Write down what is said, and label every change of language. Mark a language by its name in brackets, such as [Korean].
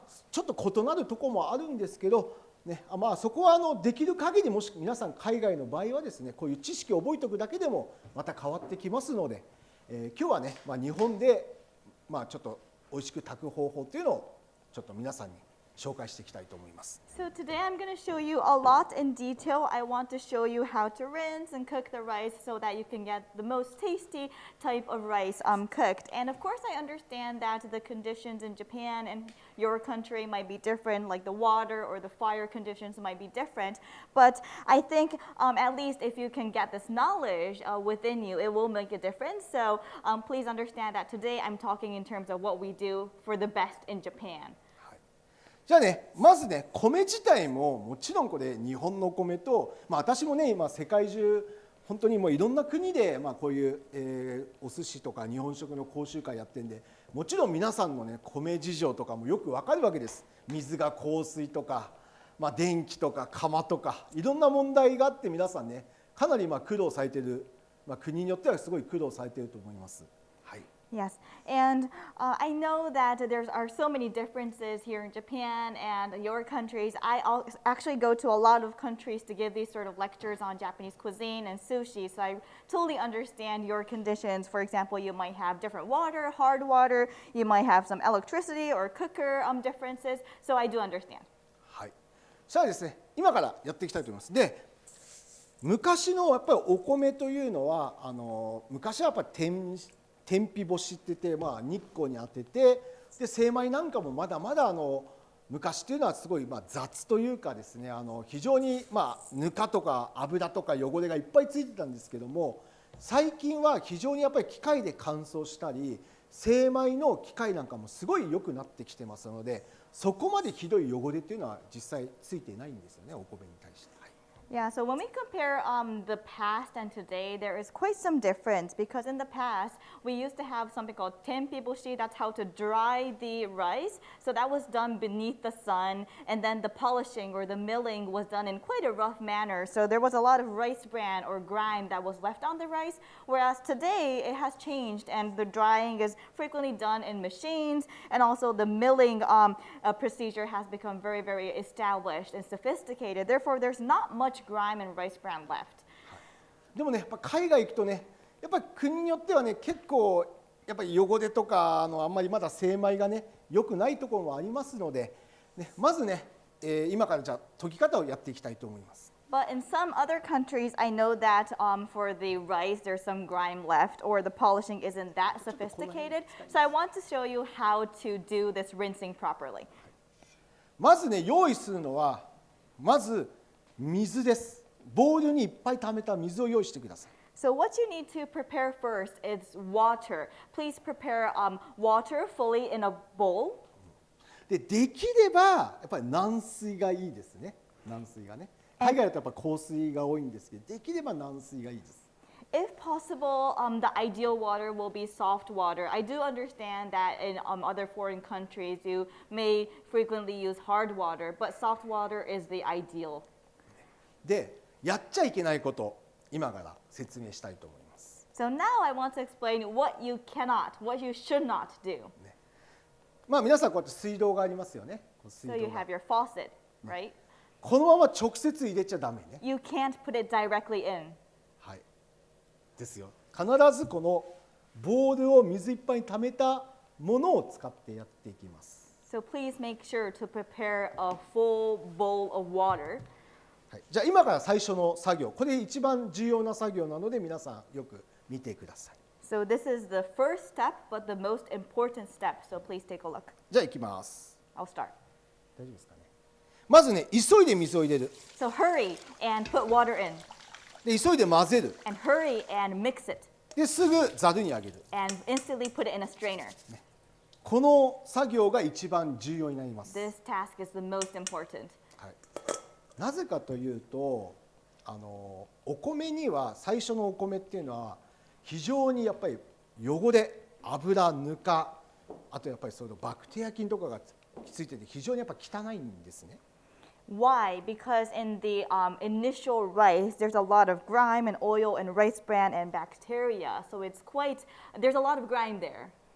[Japanese] ちょっと異なるところもあるんですけど、ね、そこはできる限りもし皆さん海外の場合はですね、こういう知識を覚えておくだけでもまた変わってきますので、今日はね、日本でちょっと美味しく炊く方法というのをちょっと皆さんに紹介していきたいと思います。 [English] So today I'm going to show you a lot in detail. I want to show you how to rinse and cook the rice so that you can get the most tasty type of rice cooked. And of course I understand that the conditions in Japan and your country might be different, like the water or the fire conditions might be different. But I think at least if you can get this knowledge within you, it will make a difference. So please understand that today I'm talking in terms of what we do for the best in Japan. [Japanese] じゃあね、まずね、米自体ももちろんこれ日本の米と、私もね、今世界中本当にもういろんな国で、こういう、お寿司とか日本食の講習会やってるんで、もちろん皆さんのね、米事情とかもよくわかるわけです。水が硬水とか、電気とか釜とか、いろんな問題があって皆さんね、かなり苦労されている、国によってはすごい苦労されていると思います。はい。 [English] Yes, and I know that there are so many differences here in Japan and your countries. I actually go to a lot of countries to give these sort of lectures on Japanese cuisine and sushi, so I totally understand your conditions. For example, you might have different water, hard water, you might have some electricity or cooker differences, so I do understand. [Japanese] はい。じゃあですね、今からやっていきたいと思います。で、昔のやっぱりお米というのは昔はやっぱり天日干しって言って、日光に当てて、で精米なんかもまだまだ昔っていうのはすごい雑というかですね、非常にぬかとか油とか汚れがいっぱいついてたんですけども、最近は非常にやっぱり機械で乾燥したり精米の機械なんかもすごい良くなってきてますので、そこまでひどい汚れっていうのは実際ついていないんですよね、お米に対して。 [English] Yeah, so when we compare the past and today, there is quite some difference because in the past, we used to have something called tenpiboshi, that's how to dry the rice. So that was done beneath the sun, and then the polishing or the milling was done in quite a rough manner. So there was a lot of rice bran or grime that was left on the rice, whereas today it has changed and the drying is frequently done in machines, and also the milling procedure has become very, very established and sophisticated. Therefore, there's not much grime and rice bran left. [Japanese] でもね、やっぱ海外行くとね、やっぱり国によってはね、結構やっぱり汚れとかあんまりまだ精米がね良くないところもありますので、まずね、今からじゃあ研ぎ方をやっていきたいと思います。 [English] But in some other countries, I know that for the rice, there's some grime left, or the polishing isn't that sophisticated. So I want to show you how to do this rinsing properly. [Japanese] まずね、用意するのはまず水です。ボウルにいっぱい溜めた水を用意してください。 [English] So what you need to prepare first is water. Please prepare water fully in a bowl. [Japanese] できればやっぱり軟水がいいですね。軟水がね。海外だとやっぱ硬水が多いんですけど、できれば軟水がいいです。 [English] If possible, the ideal water will be soft water. I do understand that in other foreign countries, you may frequently use hard water, but soft water is the ideal. [Japanese] で、やっちゃいけないこと、今から説明したいと思います。 [English] So now I want to explain what you cannot, what you should not do. [Japanese] 皆さんこうやって水道がありますよね。 [English] So you have your faucet, right? [Japanese] このまま直接入れちゃダメね。 [English] You can't put it directly in. [Japanese] はい。ですよ。必ずこのボウルを水いっぱいに溜めたものを使ってやっていきます。 [English] So please make sure to prepare a full bowl of water. [Japanese] じゃあ今から最初の作業、これ一番重要な作業なので皆さんよく見てください。 [English] So this is the first step, but the most important step. So please take a look. [Japanese] じゃあ行きます。 [English] I'll start. [Japanese] 大丈夫ですかね。まずね、急いで水を入れる。 [English] So hurry and put water in. [Japanese] で、急いで混ぜる。 [English] And hurry and mix it. [Japanese] で、すぐざるにあげる。 [English] And instantly put it in a strainer. [Japanese] この作業が一番重要になります。 [English] This task is the most important. [Japanese] はい。なぜかというと、お米には最初のお米っていうのは非常にやっぱり汚れ、油、ぬか、あとやっぱりそのバクテリア菌とかがついてて非常にやっぱ汚いんですね。 [English] Why? Because in the initial rice, there's a lot of grime and oil and rice bran and bacteria. So it's there's a lot of grime there.